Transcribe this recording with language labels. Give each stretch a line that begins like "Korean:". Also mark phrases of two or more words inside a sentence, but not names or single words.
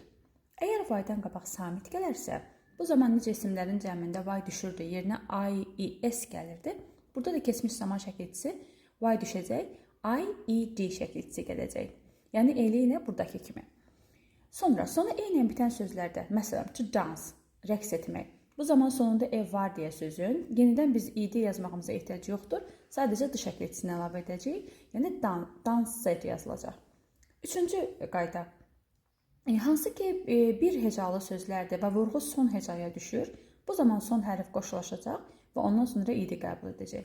Azerbaijani: Əgər y-dan qabaq samit gələrsə, bu zaman necə isimlərin cəmində y düşürdü, yerinə I, I, S gəlirdi. Burada da keçmiş zaman şəkilçisi y düşəcək, I, E, D şəkilçisi gələcək. Yəni eyni ilə buradakı kimi. Sonra sonu e ilə bitən sözlərdə, məsələn,
English: to dance,
Azerbaijani: rəqs etmək. Bu zaman sonunda e var deyə sözün, yenidən biz id yazmağımıza ehtiyac yoxdur. Sadəcə d şəkilçisini əlavə edəcəyik. Yəni danced yazılacaq. Üçüncü qayda. Hansı ki bir hecalı sözlərdir və vurğu son hecaya düşür, bu zaman son hərf qoşulaşacaq və ondan sonra id qəbul edəcək.